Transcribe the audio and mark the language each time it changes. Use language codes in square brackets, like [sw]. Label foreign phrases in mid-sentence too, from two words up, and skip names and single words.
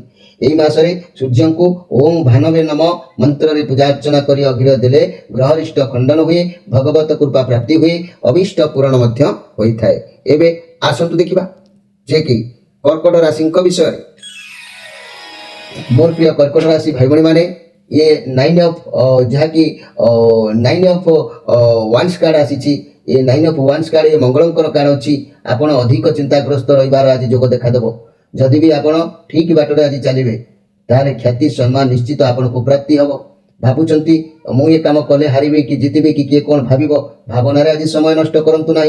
[or] ଏହି ମାସରେ ସୂର୍ଯ୍ୟଙ୍କୁ ଓಂ ଭାନବେ ନମ ମନ୍ତ୍ରରେ ପୂଜା ଅର୍ଚ୍ଚନା କରି ଅର୍ଘ୍ୟ ଦେଲେ ଗ୍ରହରିଷ୍ଟ ଖଣ୍ଡନ ହୁଏ, ଭଗବତ କୃପା ପ୍ରାପ୍ତି ହୁଏ, ଅଭିଷ୍ଟ ପୂରଣ ମଧ୍ୟ ହୋଇଥାଏ। ଏବେ ଆସନ୍ତୁ ଦେଖିବା ଯେ କି କର୍କଟ ରାଶିଙ୍କ ବିଷୟରେ। ମୋର ପ୍ରିୟ କର୍କଟ ରାଶି ଭାଇ ଭଉଣୀମାନେ, ये 9 of ଯାହାକି [en] 9 of Wands [or] କାର୍ଡ ଆସିଛି। ये [en] 9 of Wands [or] କାର୍ଡ, ये ମଙ୍ଗଳଙ୍କର କାର୍ଡ ଅଛି। ଆପଣ ଅଧିକ ଚିନ୍ତାଗ୍ରସ୍ତ ରହିବାର ଆଜି ଯୋଗ ଦେଖାଦେବ। ଯଦି ବି ଆପଣ ଠିକ୍ ବାଟରେ ଆଜି ଚାଲିବେ ତାହେଲେ ଖ୍ୟାତି ସମ୍ମାନ ନିଶ୍ଚିତ ଆପଣଙ୍କୁ ପ୍ରାପ୍ତି ହେବ। ଭାବୁଛନ୍ତି ମୁଁ ଏ କାମ କଲେ ହାରିବି କି ଜିତିବି କି କିଏ କ'ଣ ଭାବିବ, ଭାବନାରେ ଆଜି ସମୟ ନଷ୍ଟ କରନ୍ତୁ ନାହିଁ।